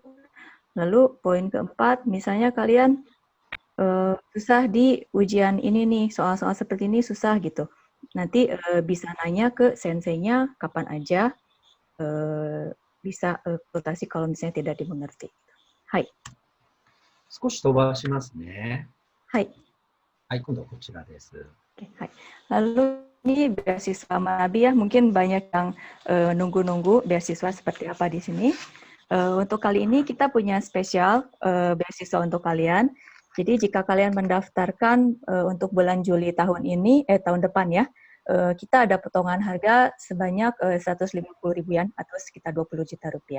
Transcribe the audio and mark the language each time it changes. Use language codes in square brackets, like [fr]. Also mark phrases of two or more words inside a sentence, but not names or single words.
[id] Lalu poin keempat, misalnya kalian susah di ujian ini nih, soal-soal seperti ini susah gitu. Nanti bisa nanya ke senseinya kapan aja, bisa konsultasi kalau misalnya tidak dimengerti. Hai. [ja] 少し飛ばしますね。 Hai. はい、今度はこちらです。 [id] Oke, hai. Lalu ini beasiswa Manabi ya, mungkin banyak yang nunggu-nunggu beasiswa seperti apa di sini. Untuk kali ini kita punya spesial beasiswa untuk kalian. Jadi jika kalian mendaftarkan untuk bulan Juli tahun ini, tahun depan ya, kita ada potongan harga sebanyak 150 ribuan atau sekitar 20 juta rupiah.